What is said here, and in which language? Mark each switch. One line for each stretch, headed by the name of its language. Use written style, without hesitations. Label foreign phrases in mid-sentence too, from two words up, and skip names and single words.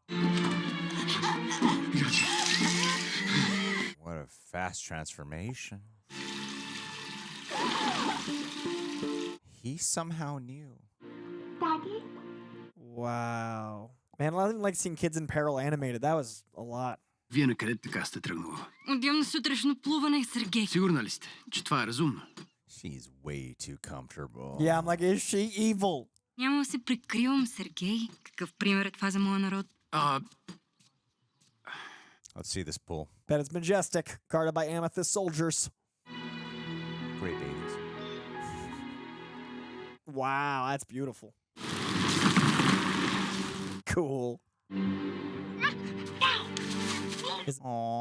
English: What a fast transformation. He somehow knew. Daddy? Wow. Man, I didn't like seeing kids in peril animated. That was a lot.
Bulgarian: Вие на къде така сте тръгнала? Отивам на сутрешно плуване, Сергей. Сигурна ли сте, че това е разумно?
English: She's way too comfortable. Yeah, I'm like, is she evil?
Bulgarian: Няма да се прикривам, Сергей. Какъв пример е това за моя народ?
English: Let's see this pool. Bet it's majestic, guarded by amethyst soldiers. Great babies. Wow, that's beautiful. Cool. Aw.